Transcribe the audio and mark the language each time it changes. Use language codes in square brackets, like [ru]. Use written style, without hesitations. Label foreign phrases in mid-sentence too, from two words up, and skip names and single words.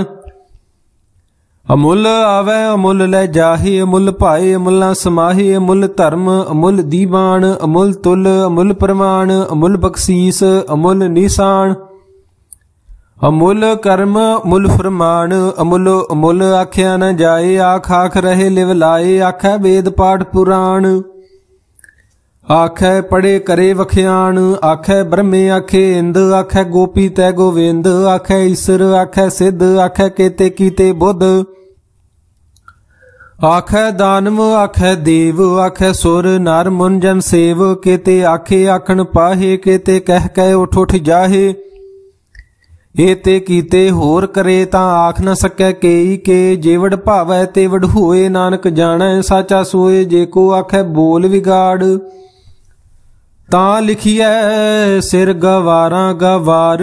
[pa] ਅਮੁਲ ਆਵੇ ਅਮੁਲ ਲੈ ਜਾਹੇ ਅਮੁਲ ਪਾਏ ਅਮੁਲ ਨਾ ਸਮਾਹੇ। ਅਮੁਲ ਧਰਮ ਅਮੁਲ ਦੀਵਾਨ ਅਮੁਲ ਤੁਲ ਅਮੁਲ ਪ੍ਰਮਾਣ ਅਮੁਲ ਬਖ਼ਸ਼ੀਸ ਅਮੁਲ ਨਿਸ਼ਾਨ। ਅਮੁਲ ਕਰਮ ਅਮੁਲ ਫੁਰਮਾਨ ਅਮੁਲ ਅਮੁਲ ਆਖਿਆ ਨ ਜਾਏ। ਆਖ ਆਖ ਰਹੇ ਲਿਵ ਲਾਏ ਆਖੈ ਵੇਦ ਪਾਠ ਪੁਰਾਣ। ਆਖੈ ਪੜ੍ਹੇ ਕਰੇ ਵਖਿਆਣ ਆਖੈ ਬ੍ਰਹਮੇ ਆਖੇ ਇੰਦ। ਆਖੈ ਗੋਪੀ ਤੈ ਗੋਵਿੰਦ ਆਖੈ ਈਸਰ ਆਖੈ ਸਿੱਧ ਆਖੈ ਕੇਤੇ ਕੀਤੇ ਬੁੱਧ। ਆਖੈ ਦਾਨਵ ਆਖੈ ਦੇਵ ਆਖੈ ਸੁਰ ਨਰ ਮੁਨ ਜਨ ਸੇਵ। ਕੇਤੇ ਆਖੇ ਆਖਣ ਪਾਹੇ ਕੇਤੇ ਕਹਿ ਕੈ ਉਠ ਉਠ ਜਾਹੇ। ਏਤੇ ਕੀਤੇ ਹੋਰ ਕਰੇ ਤਾਂ ਆਖ ਨ ਸਕੈ ਕੇਈ ਕੇ। ਜੇਵੜ ਭਾਵੈ ਤੇਵੜ ਹੋਏ ਨਾਨਕ ਜਾਣੈ ਸਾਚਾ ਸੋਏ। ਜੇ ਕੋ ਆਖੈ ਬੋਲ ਵਿਗਾੜ ਤਾਂ ਲਿਖਿਐ ਸਿਰ ਗਵਾਰਾ ਗਵਾਰ।